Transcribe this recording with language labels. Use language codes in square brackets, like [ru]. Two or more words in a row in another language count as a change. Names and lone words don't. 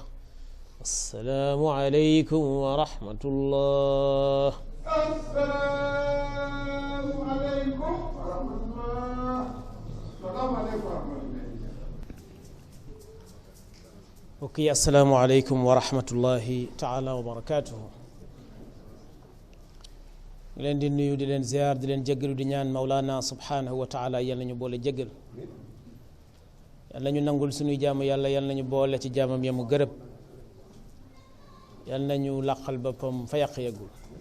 [ar] السلام عليكم ورحمة الله. السلام عليكم ورحمة الله. السلام عليكم ورحمة الله. اوكي السلام عليكم ورحمة الله تعالى وبركاته. [wo] leen di nuyu di leen ziar di leen jéggalu di ñaan [ar] مولانا سبحانه وتعالى [wo] yal nañu boole jéggal, yal nañu nangul suñuy jaamu yàlla, yal nañu boole ci jaamam yamu gërëb, yal nañu làqal boppam fa yàq yeggul.